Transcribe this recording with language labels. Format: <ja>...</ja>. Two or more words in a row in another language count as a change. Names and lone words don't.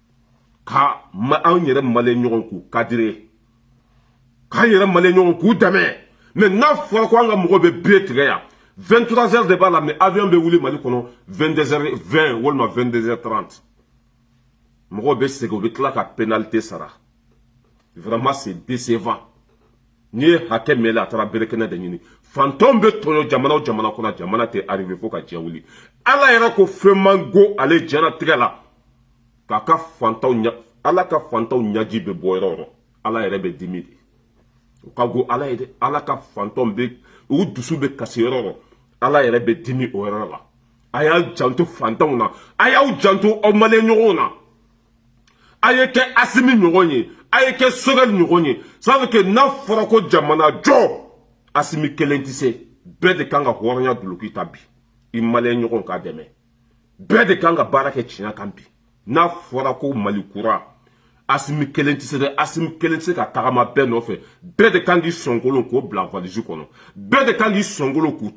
<bm>ka an yɛrɛ maliyɛn ɲɔgɔn k'u kadire k'an yɛrɛ maliyɛn ɲɔgɔn k'u dɛmɛ mais n'a fɔra ko an ka mɔgɔ bɛ billet tigɛ yan 23 heures de b'a la mais avion bɛ wuli Mali kɔnɔ 22h20 walima 22h30 mɔgɔw bɛ segin u bɛ tila ka pénalité sara</bm> <fr>vraiment c'est décevant</fr> <bm>n'i ye hakɛ mɛn a taara berekɛnɛ de ɲini fantanw bɛ tɔɲɔ jamana o jamana kɔnɔ jamana tɛ arrivé fo ka diɲɛ wuli ala yɛrɛ ko fɛn man go ale diɲɛlatigɛ la k'a ka fantanw ala ka fantanw ɲaji bɛ bɔ yɔrɔ o yɔrɔ ala yɛrɛ bɛ dimi de o ka go ala ye dɛ ala ka fantanw bɛ u dusu bɛ kasi yɔrɔ o yɔrɔ ala yɛrɛ bɛ dimi o yɔrɔ la a y'a janto fantanw na a y'aw janto aw maliyɛn ɲɔgɔnw na a ye kɛ Asimi ɲɔgɔn ye a ye kɛ Sogɛ ɲɔgɔn ye</bm> <fr>ça veut dire que</fr> <bm>n'a fɔra ko jamana jɔ Asimi kelen tɛ se bɛɛ de kan ka hɔrɔnya duloki ta bi i maliyɛn ɲɔgɔn k'a dɛmɛ bɛɛ de kan ka baara kɛ tiɲɛ kan bi n'a fɔra ko Mali kura Asimi kelen ti se dɛ Asimi kelen ti se ka tagama bɛɛ nɔfɛ bɛɛ de kan k'i sɔnkolon k'o bila valise kɔnɔ bɛɛ de kan k'i sɔnkolon k'u to</bm>